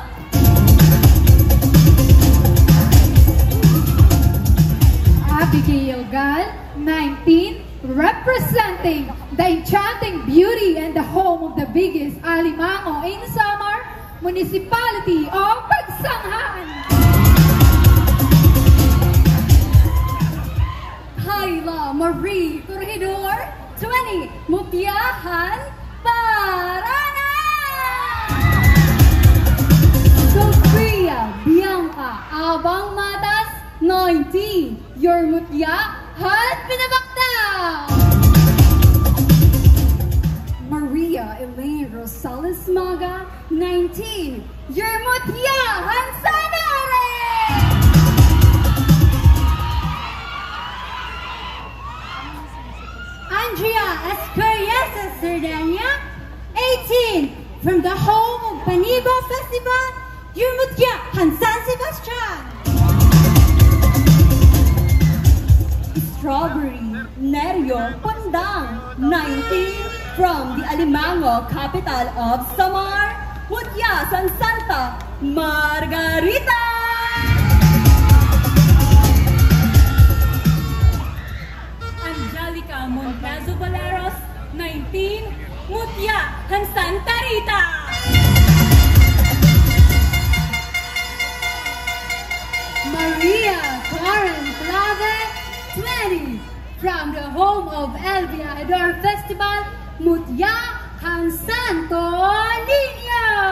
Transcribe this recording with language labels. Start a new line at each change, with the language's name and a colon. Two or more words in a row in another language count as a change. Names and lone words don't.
English: Abigail Gal, 19, representing the enchanting beauty and the home of the biggest alimango in Samar, Municipality of Pagsanghan. Kyla Marie Corredor, 20, Mutya Hanparana. Sofia Bianca Abang Matas, 19, your Mutya Hanpinabakta. Maria Elaine Rosales Maga, 19, your Mutya Hansanare. Andrea Escarias Sardania, 18, from the home of Paniba Festival, your Mutya Hansan Sebastian. Strawberry Nerio Pandang, 19, from the Alimango capital of Samar, Mutya San Santa Margarita. Angelica Montazo Valeros, 19, Mutya Han Santa Rita. Maria Karen Clave, 20, from the home of El Viador Festival, Mutya Han Santo Niño.